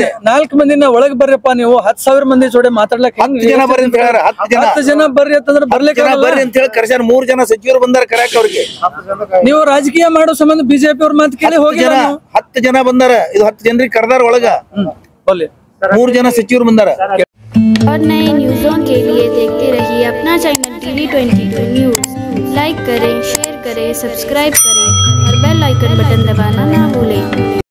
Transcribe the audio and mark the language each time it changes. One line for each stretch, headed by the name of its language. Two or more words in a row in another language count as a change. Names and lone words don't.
Kannada: 4 ಮಂದಿನ ಒಳಗ್ ಬರ್ರಪ್ಪ, ನೀವು 10,000 ಮಂದಿ ಜೋಡಿ ಮಾತಾಡ್ಲಕ್ 10 ಜನ ಬರ್ರಿ ಅಂತ ಹೇಳ್ಯಾರ. 10 ಜನ ಬರ್ರಿ ಅಂತಂದ್ರೆ ಬರ್ಲಿಕ್ಕೆ ಜನ ಬರ್ರಿ ಅಂತ ಹೇಳಿ ಕರ್ಸ್ಯಾರ. 3 ಜನ ಸಚಿವರು ಬಂದಾರ ಕರ್ಯಾಕ ಅವ್ರಿಗೆ. ನೀವು ರಾಜಕೀಯ ಮಾಡೋ ಸಂಬಂಧ ಬಿಜೆಪಿ ಅವ್ರ ಮಾತು ಕೇಳಿ ಹೋಗಿ 10 ಜನ ಬಂದಾರ. ಇದು 10 ಜನರಿಗೆ ಕರ್ದಾರ ಒಳಗ. 3 ಜನ ಸಚಿವರು ಬಂದಾರ.
Hindi: और नए न्यूज़ों के लिए देखते रहिए अपना चैनल TV22 न्यूज़। लाइक करें, शेयर करें, सब्सक्राइब करें और
English: bell icon button
Hindi: दबाना ना भूलें।